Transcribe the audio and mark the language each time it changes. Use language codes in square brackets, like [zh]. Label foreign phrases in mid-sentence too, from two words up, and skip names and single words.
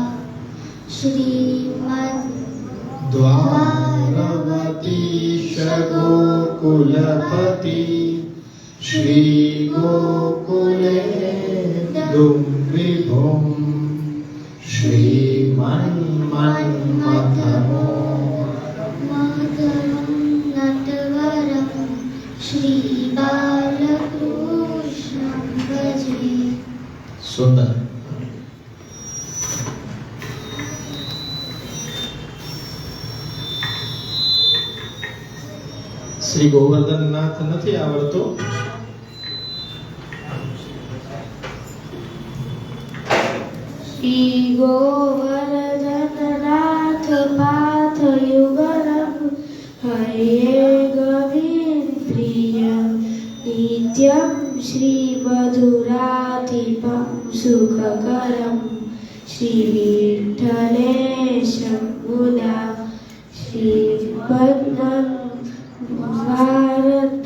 [sa] श्रीमद्द्वारवतीश गोकुलपति श्रीगोकुलेन्दुं विभुं श्रीमन्मथमोहनं नटवरं श्रीबालकृष्णं भजे। [gu] सुंदर. શ્રી ગોવર્ધનનાથ નથી આવડતો? [sa] श्री गोवर्धननाथ पादयुगलं हैयं गवीन प्रियं नित्यं श्रीमधुराधिपं सुखकरं श्रीविठ्ठलेशं मुदा श्रीमन्मथमोहनं